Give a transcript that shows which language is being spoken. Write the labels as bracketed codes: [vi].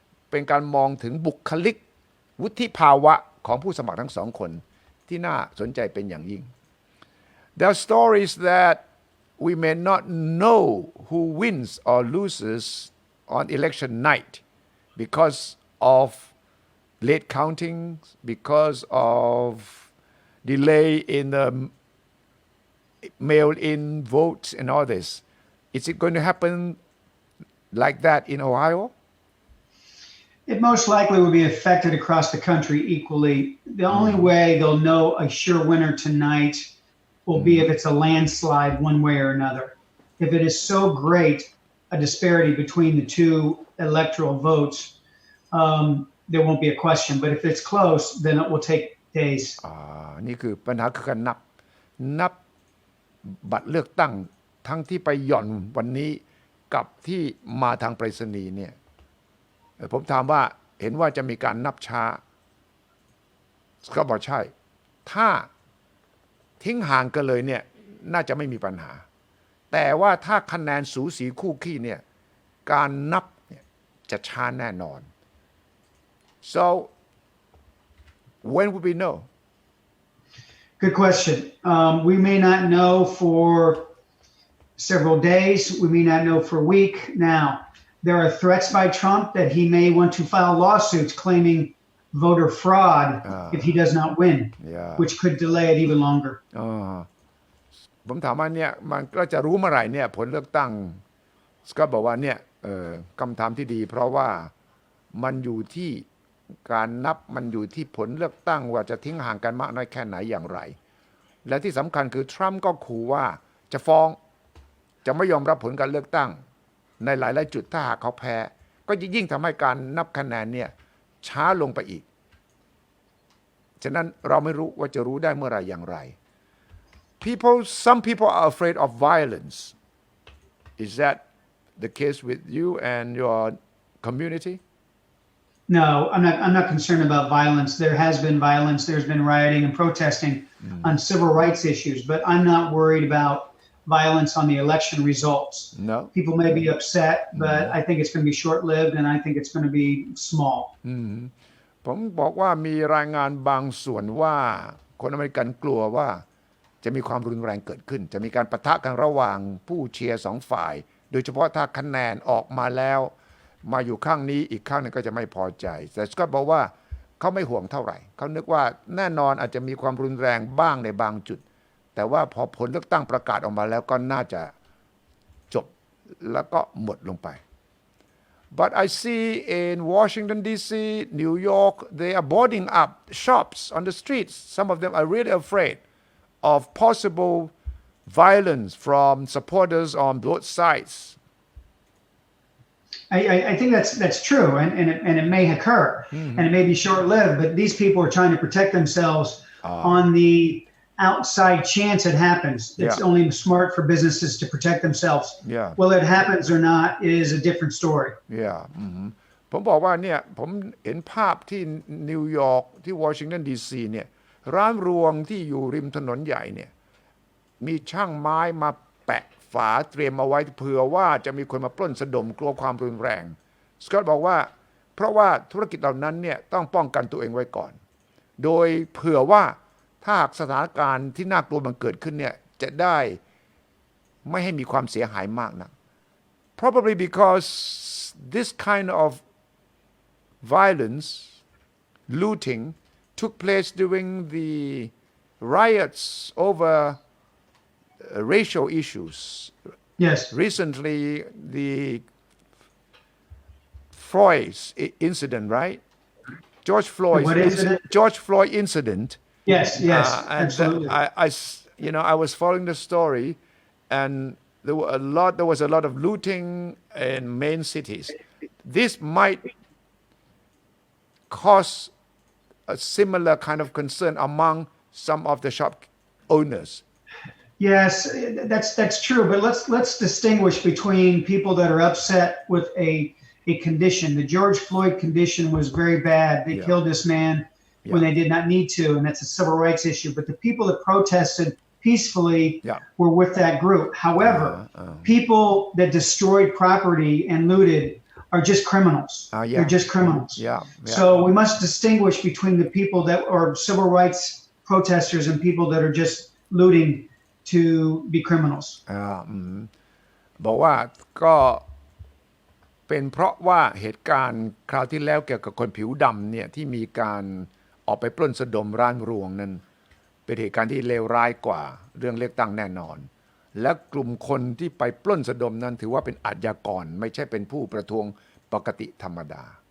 [th] เป็นการมองถึงบุคลิกวุฒิภาวะของผู้สมัครทั้งสองคนที่น่าสนใจเป็นอย่างยิ่ง [en] There are stories that we may not know who wins or loses on election night because of late counting, because of delay in the mail-in votes and all this. Is it going to happen like that in Ohio? It most likely will be affected across the country equally. The only way they'll know a sure winner tonight will be if it's a landslide one way or another. If it is so great a disparity between the two electoral votes, there won't be a question. But if it's close, then it will take days. [th] นี่คือปัญหาคือการนับบัตรเลือกตั้งทั้งที่ไปหย่อนวันนี้กับที่มาทางไปรษณีย์เนี่ยผมถามว่าเห็นว่าจะมีการนับช้าก็บอกใช่ถ้าทิ้งห่างกันเลยเนี่ยน่าจะไม่มีปัญหาแต่ว่าถ้าคะแนนสูสีคู่ขี้เนี่ยการนับเนี่ยจะช้าแน่นอน [en] so when will we know? Good question. We may not know for several days. We may not know for a week. Now, there are threats by Trump that he may want to file lawsuits claiming voter fraud if he does not win, which could delay it even longer. [th] ผมถามว่าเนี่ยมันก็จะรู้เมื่อไหร่เนี่ยผลเลือกตั้งก็บอกว่าเนี่ยคำถามที่ดีเพราะว่ามันอยู่ที่การนับมันอยู่ที่ผลเลือกตั้งว่าจะทิ้งห่างกันมากน้อยแค่ไหนอย่างไรและที่สำคัญคือทรัมป์ก็ขู่ว่าจะฟ้อง จะไม่ยอมรับผลการเลือกตั้งในหลายๆจุดถ้าหากเขาแพ้ก็ยิ่งทำให้การนับคะแนนเนี่ยช้าลงไปอีกฉะนั้นเราไม่รู้ว่าจะรู้ได้เมื่อไหร่อย่างไร [en] Some people are afraid of violence. Is that the case with you and your community? No, I'm not concerned about violence. There has been violence. There's been rioting and protesting on civil rights issues, but I'm not worried about violence on the election results. No. People may be upset, but I think it's going to be short-lived and I think it's going to be small. [th] ผมบอกว่ามีรายงานบางส่วนว่าคนอเมริกันกลัวว่าจะมีความรุนแรงเกิดขึ้นจะมีการปะทะกันระหว่างผู้เชียร์สองฝ่าย โดยเฉพาะถ้าคะแนนออกมาแล้วมาอยู่ข้างนี้อีกข้างนึงก็จะไม่พอใจแต่สก็บอกว่าเขาไม่ห่วงเท่าไหร่เขานึกว่าแน่นอนอาจจะมีความรุนแรงบ้างในบางจุดแต่ว่าพอผลเลือกตั้งประกาศออกมาแล้วก็น่าจะจบแล้วก็หมดลงไป [en] But I see in Washington D.C., New York, they are boarding up shops on the streets. Some of them are really afraid of possible violence from supporters on both sides. I think that's true, and it may occur, and it may be short-lived. But these people are trying to protect themselves on the outside chance it happens. It's only smart for businesses to protect themselves. Whether it happens or not is a different story. Yeah. [th] ผมบอกว่าเนี่ยผมเห็นภาพที่นิวยอร์กที่วอชิงตันดีซีเนี่ยร้านรวงที่อยู่ริมถนนใหญ่เนี่ย มีช่างไม้มาแปะฝาเตรียมเอาไว้เผื่อว่าจะมีคนมาปล้นสะดมกลัวความรุนแรงสกอตบอกว่าเพราะว่าธุรกิจเหล่านั้นเนี่ยต้องป้องกันตัวเองไว้ก่อน โดยเผื่อว่าถ้าหากสถานการณ์ที่น่ากลัวมันเกิดขึ้นเนี่ยจะได้ไม่ให้มีความเสียหายมากนัก [en] Probably because this kind of violence looting took place during the riots over racial issues. Yes. Recently, the Floyd incident, right? George Floyd incident. Yes, And absolutely. I was following the story, and there was a lot of looting in main cities. This might cause a similar kind of concern among some of the shop owners. Yes, that's true. But let's distinguish between people that are upset with a condition. The George Floyd condition was very bad. They killed this man when they did not need to, and that's a civil rights issue. But the people that protested peacefully were with that group. However, people that destroyed property and looted are just criminals. They're just criminals. So we must distinguish between the people that are civil rights protesters and people that are just looting to be criminals. [th] บอกว่าก็เป็นเพราะว่าเหตุการณ์คราวที่แล้วเกี่ยวกับคนผิวดำเนี่ยที่มีการออกไปปล้นสะดมร้านรวงนั้น เป็นเหตุการณ์ที่เลวร้ายกว่าเรื่องเลือกตั้งแน่นอนและกลุ่มคนที่ไปปล้นสะดมนั้นถือว่าเป็นอาชญากรไม่ใช่เป็นผู้ประท้วงปกติธรรมดา